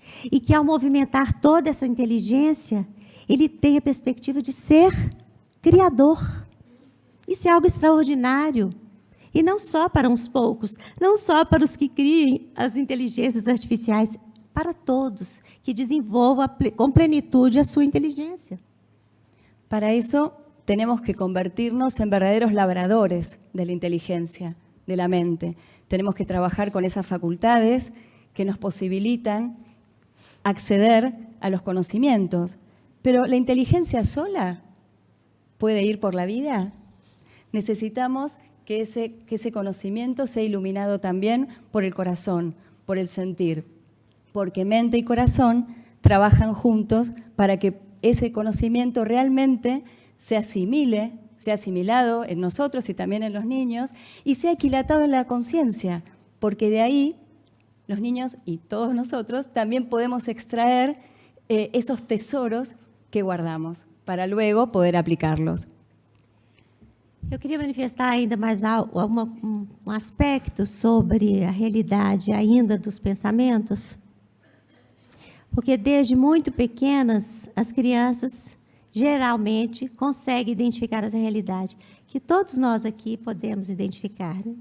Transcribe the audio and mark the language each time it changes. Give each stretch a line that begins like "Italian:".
Portuguese: E que, ao movimentar toda essa inteligência, ele tem a perspectiva de ser criador. Isso é algo extraordinário. E não só para uns poucos, não só para os que criem as inteligências artificiais, para todos que desenvolvam com plenitude a sua inteligência.
Spanish: Para eso tenemos que convertirnos en verdaderos labradores de la inteligencia, de la mente. Tenemos que trabajar con esas facultades que nos posibilitan acceder a los conocimientos. Pero ¿la inteligencia sola puede ir por la vida? Necesitamos que ese conocimiento sea iluminado también por el corazón, por el sentir, porque mente y corazón trabajan juntos para que ese conocimiento realmente se asimile, sea asimilado en nosotros y también en los niños, y sea aquilatado en la conciencia, porque de ahí los niños y todos nosotros también podemos extraer esos tesoros que guardamos para luego poder aplicarlos.
Portuguese: Eu queria manifestar ainda mais aspecto sobre a realidade ainda dos pensamentos, porque desde muito pequenas as crianças geralmente conseguem identificar essa realidade, que todos nós aqui podemos identificar, né?